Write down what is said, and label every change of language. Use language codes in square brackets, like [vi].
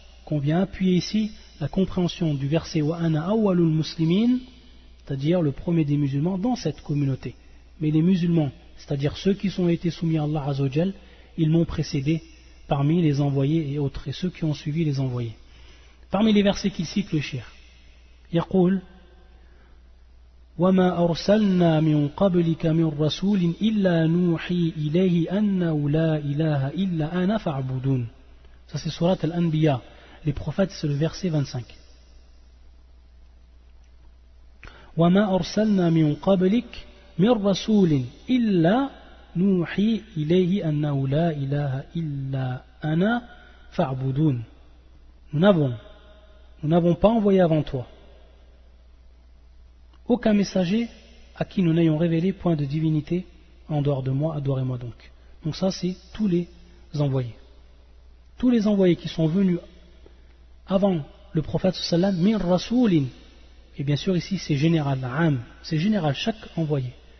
[fr] qu'on vient appuyer ici la compréhension du verset [ar] wa ana awwalul muslimin, [fr] c'est-à-dire le premier des musulmans dans cette communauté. Mais les musulmans, c'est-à-dire ceux qui ont été soumis à Allah Azza wa Jal, ils m'ont précédé parmi les envoyés et autres, et ceux qui ont suivi les envoyés. Parmi les versets qu'il cite le cheikh, [ar] يقول وما أرسلنا من قبلك من رسول إلا نوحي إليه أنه لا إله إلا أنا فاعبدون. [fr] Ça c'est Surat Al-Anbiya, les prophètes, c'est le verset 25. [ar] وما أرسلنا من قبلك من رسول إلا نوحي إليه أنه لا إله إلا أنا فاعبدون. [fr] Nous n'avons pas envoyé avant toi aucun messager à qui nous n'ayons révélé point de divinité en dehors de moi, adorez-moi donc. Donc ça c'est tous les envoyés. Tous les envoyés qui sont venus avant le prophète sallam, min rasoulin, et bien sûr ici c'est général, c'est général, chaque envoyé.